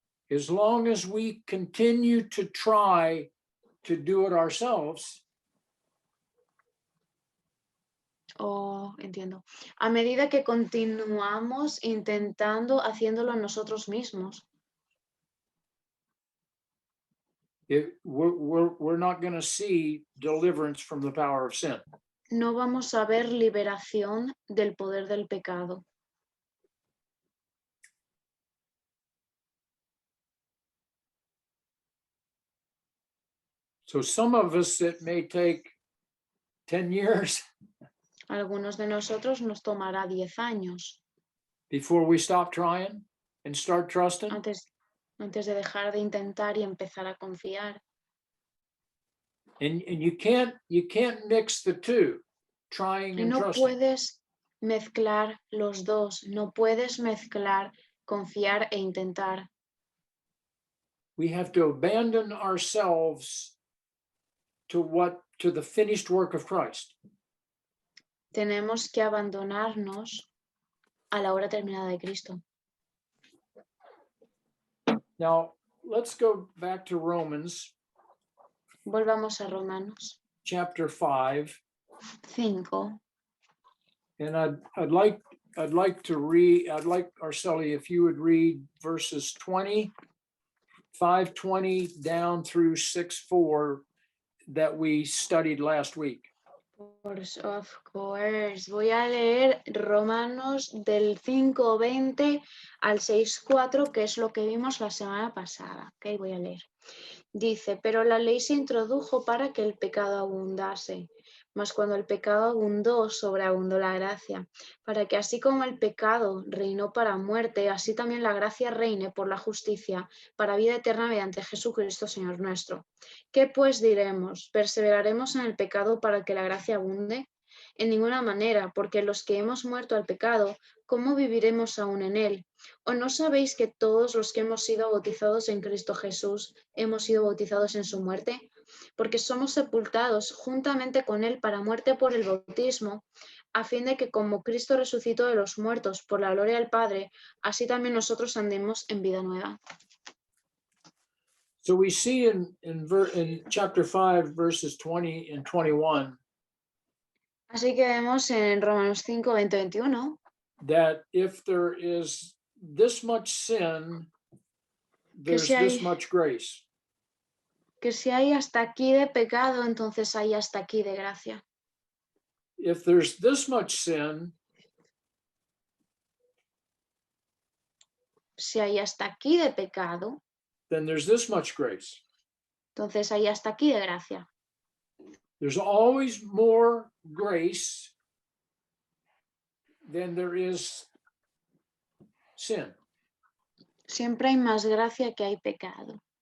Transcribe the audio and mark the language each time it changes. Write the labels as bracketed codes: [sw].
[en] As long as we continue to try to do it ourselves, [es] Entiendo. A medida que continuamos intentando haciéndolo nosotros mismos, [en] we're not going to see deliverance from the power of sin. [es] no vamos a ver liberación del poder del pecado. [en] So some of us, it may take 10 years [es] Algunos de nosotros nos tomará 10 años [en] before we stop trying and start trusting. [es] antes de dejar de intentar y empezar a confiar. [en] And you can't mix the two, trying [es] Y [en] and [es] no [en] trusting. [es] puedes mezclar los dos, no puedes mezclar confiar e intentar. [en] We have to abandon ourselves to the finished work of Christ. [es] Tenemos que abandonarnos a la obra terminada de Cristo. [en] Now, let's go back to Romans [es] Volvamos a Romanos [en] chapter 5. [es] 5. [en] And I'd like to read, Arceli, if you would read verses 5:20 down through 6:4 that we studied last week. Of course. [es] Voy a leer Romanos del 5:20 al 6:4, que es lo que vimos la semana pasada. Ok, voy a leer. Dice, pero la ley se introdujo para que el pecado abundase, mas cuando el pecado abundó, sobreabundó la gracia, para que así como el pecado reinó para muerte, así también la gracia reine por la justicia, para vida eterna mediante Jesucristo, Señor nuestro. ¿Qué pues diremos? ¿Perseveraremos en el pecado para que la gracia abunde? En ninguna manera, porque los que hemos muerto al pecado, ¿cómo viviremos aún en él? ¿O no sabéis que todos los que hemos sido bautizados en Cristo Jesús hemos sido bautizados en su muerte? Porque somos sepultados juntamente con él para muerte por el bautismo, a fin de que como Cristo resucitó de los muertos por la gloria del Padre, así también nosotros andemos en vida nueva. [en] So we see in chapter 5, verses 20 and 21, [es] Así que vemos en Romanos 5, 20, 21, [en] that if there is this much sin, there's this much grace. [es] que si hay hasta aquí de pecado, entonces hay hasta aquí de gracia. [en] If there's this much sin, [es] Si hay hasta aquí de pecado, [en] then there's this much grace. [es] entonces hay hasta aquí de gracia. [en] There's always more grace than there is sin. [es] Siempre hay más gracia que hay pecado.